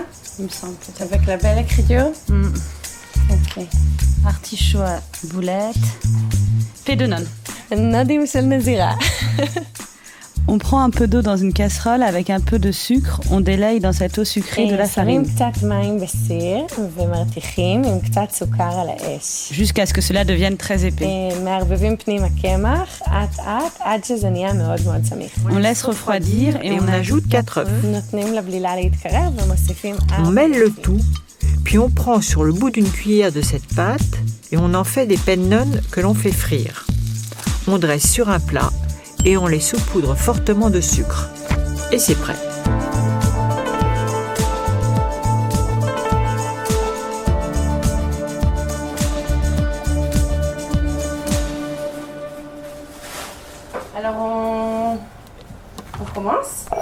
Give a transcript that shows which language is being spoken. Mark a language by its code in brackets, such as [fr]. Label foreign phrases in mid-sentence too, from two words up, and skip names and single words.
[fr] Il me semble peut-être. avec la belle écriture. Ok. Artichaut à boulette. Pédonon. Nadim Sel Nazira. On prend un peu d'eau dans une casserole avec un peu de sucre. On délaye dans cette eau sucrée de la farine. [he] קצת מים בסיר ומרתיחים עם קצת סוכר על האש. [fr] Jusqu'à ce que cela devienne très épais. [he] מערבבים פנימה קמח, אט-אט, עד שזה נהיה מאוד מאוד סמיך. [fr] On laisse refroidir et on ajoute 4 œufs. [he] נותנים לבלילה להתקרר ומוסיפים... [fr] On mêle le tout, puis on prend sur le bout d'une cuillère de cette pâte et on en fait des pennon que l'on fait frire. On dresse sur un plat et on les saupoudre fortement de sucre. Et c'est prêt. Alors on commence.